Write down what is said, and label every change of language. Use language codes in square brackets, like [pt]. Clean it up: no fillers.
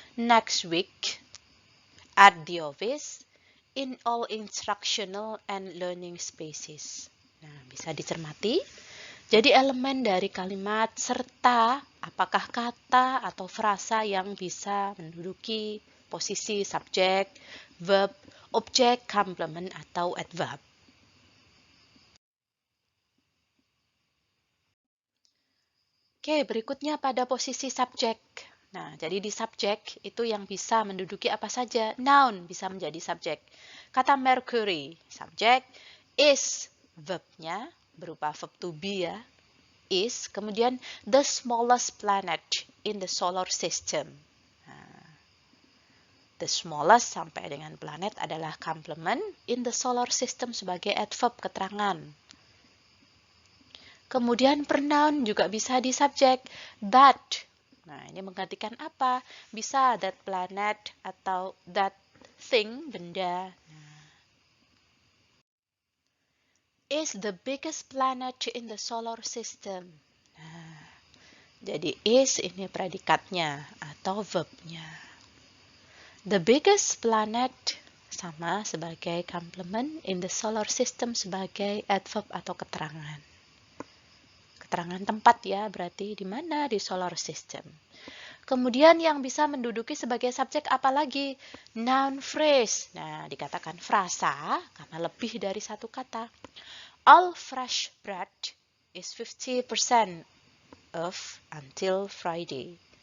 [en] Next week, at the office, in all instructional and learning spaces. [id] Nah, bisa dicermati. Jadi elemen dari kalimat serta apakah kata atau frasa yang bisa menduduki posisi subjek, verb, objek, complement, atau adverb. Oke, berikutnya pada posisi subjek. Nah, jadi di subjek itu yang bisa menduduki apa saja. Noun bisa menjadi subjek. Kata Mercury, subjek. Is, verbnya, berupa verb to be ya. [en] Is, [id] kemudian [en] the smallest planet in the solar system. [id] Nah, [en] the smallest [id] sampai dengan planet adalah complement [en] in the solar system [id] sebagai adverb keterangan. Kemudian pronoun juga bisa di subjek. That. Nah, ini menggantikan apa? Bisa that planet atau that thing, benda. [en] Nah, is the biggest planet in the solar system. [id] Nah, jadi is ini predikatnya atau verbnya. [en] The biggest planet [id] sama sebagai complement [en] in the solar system [id] sebagai adverb atau keterangan. Keterangan tempat ya, berarti di mana? Di solar system. Kemudian yang bisa menduduki sebagai subjek apalagi? Noun phrase. Nah, dikatakan frasa karena lebih dari satu kata. [en] All fresh bread is 50% off until Friday.